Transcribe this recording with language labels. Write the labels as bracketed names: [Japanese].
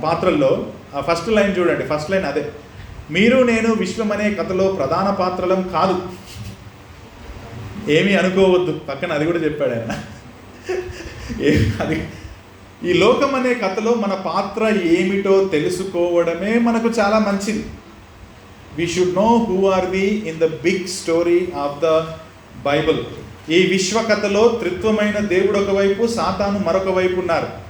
[Telugu] పాత్రల్లో first line చూడండి. First line అదే, మీరు నేను విశ్వం అనే కథలో ప్రధాన పాత్రలం కాదు. ఏమీ అనుకోవద్దు, పక్కన అది కూడా చెప్పాడు ఆయన. అది ఈ లోకం అనే కథలో మన పాత్ర ఏమిటో తెలుసుకోవడమే మనకు చాలా మంచిది. [English] We should know who are we in the big story of the Bible. [Telugu] ఈ విశ్వ కథలో త్రిత్వమైన దేవుడు ఒకవైపు, సాతాను మరొక వైపు ఉన్నారు.